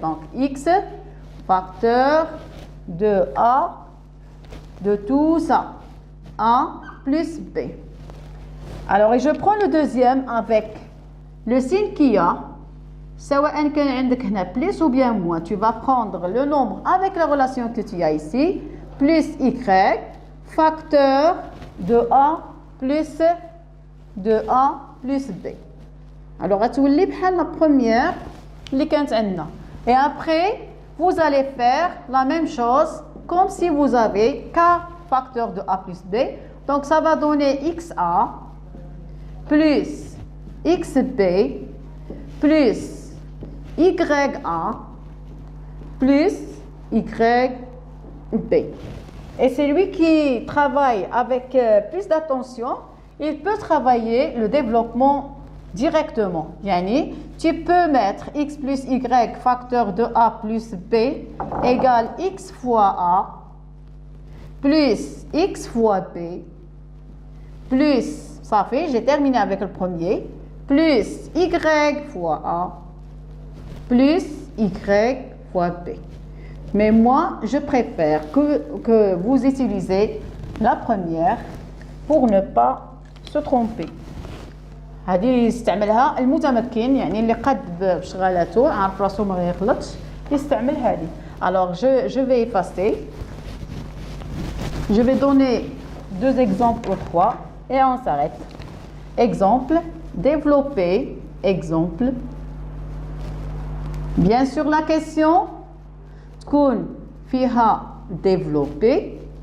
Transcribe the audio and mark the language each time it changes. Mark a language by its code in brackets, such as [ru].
[fr] Donc, x facteur de a de tout ça, a plus b. Alors, et je prends le deuxième avec le signe qu'il y a, [ar] سواء كان عندك هنا [fr] plus ou bien moins, tu vas prendre le nombre avec la relation que tu as ici, plus y, facteur de A plus B. Alors, [ar] غتولي بحال [fr] la première [ar] اللي كانت عندنا. [fr] Et après, vous allez faire la même chose comme si vous avez K facteur de A plus B. Donc, ça va donner XA plus XB plus YA plus YB. Et celui qui travaille avec plus d'attention, il peut travailler le développement directement. [ar] Yani, [fr] tu peux mettre x plus y facteur de A plus B égale x fois A plus x fois B plus, ça fait, j'ai terminé avec le premier, plus y fois A plus y fois B. Mais moi, je préfère que vous utilisez la première pour ne pas se tromper. [ar] هذه يستعملها المتمكن يعني اللي قد بشغالاته عارف راسو ما يغلطش يستعمل هذه. [fr] Alors je vais effacer. Je vais donner 2 exemples ou 3 et on s'arrête. Exemple, développer, exemple. Bien sûr la question [ar] تكون فيها [fr] développer.